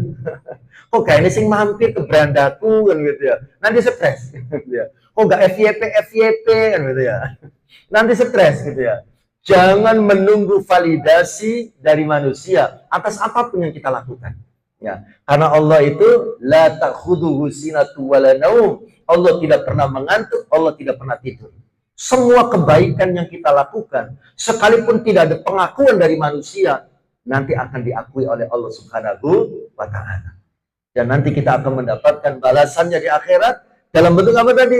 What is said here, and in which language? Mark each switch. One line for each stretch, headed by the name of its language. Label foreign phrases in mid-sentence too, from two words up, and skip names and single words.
Indonesian: Kok kayaknya sing mampir ke berandaku kan gitu ya? Nanti stres. Gitu ya. Kok nggak FYP kan gitu ya? Nanti stres gitu ya. Jangan menunggu validasi dari manusia atas apapun yang kita lakukan. Ya, karena Allah itu
Arabic: لا تأخذه سنة ولا نوم.
Indonesian: Allah tidak pernah mengantuk, Allah tidak pernah tidur. Semua kebaikan yang kita lakukan, sekalipun tidak ada pengakuan dari manusia, nanti akan diakui oleh Allah
Arabic: سبحانه وتعالى.
Indonesian: Dan nanti kita akan mendapatkan balasannya di akhirat dalam bentuk apa tadi?